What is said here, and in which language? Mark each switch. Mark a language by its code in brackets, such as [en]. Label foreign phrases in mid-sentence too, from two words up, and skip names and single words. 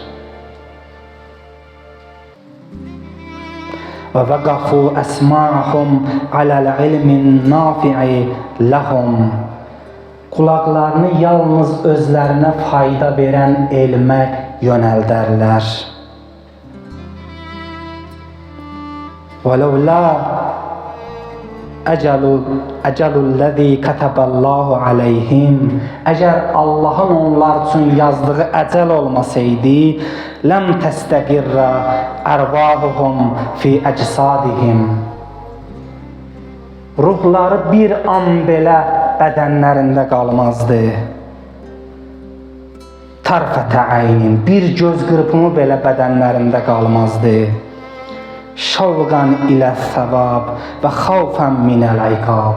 [ar] و وقفوا أسماعهم على العلم النافع لهم. [az] Qulaqlarını yalnız özlərinə fayda verən elmə yönəldərlər. [ar] وَلَوْلَا أَجَلُ الَّذِي كَتَبَ اللّٰهُ عَلَيْهِمْ. [az] Əgər Allahın onlar üçün yazdığı əcəl olmasaydı, [ar] لَمْ تَسْتَقِرَّ أَرْوَاحُهُمْ فِي أَجْسَادِهِمْ. [az] Ruhları bir an belə bədənlərində qalmazdı. [ar] طرفة عين, [az] bir göz qırpımı belə bədənlərində qalmazdı. [ar] شوقاً إلى الثواب وخوفاً من العقاب.